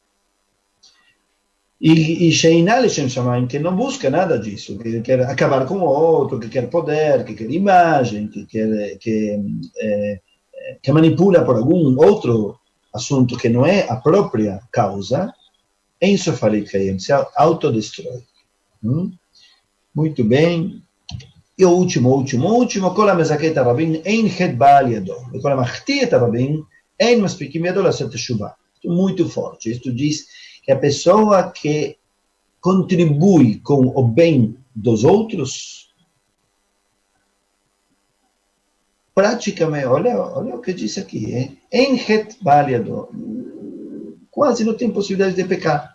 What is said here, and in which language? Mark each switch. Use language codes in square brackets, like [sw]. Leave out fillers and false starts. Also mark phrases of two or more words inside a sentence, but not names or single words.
[he] E שאינה לשם שמים, [pt] que não busca nada disso, que quer acabar com o outro, que quer poder, que quer imagem, que manipula por algum outro assunto que não é a própria causa, [he] em סופה להתקיים, se autodestrói. [pt] Muito bem. E o último, [he] כל המזכה את הרבים, אין חטא בא על ידו, וכל המחטיא את הרבים, אין מספיקים ידו לעשות תשובה. [pt] Muito forte. Isto diz que a pessoa que contribui com o bem dos outros, praticamente, olha o que diz aqui, em het baliado, quase não tem possibilidade de pecar.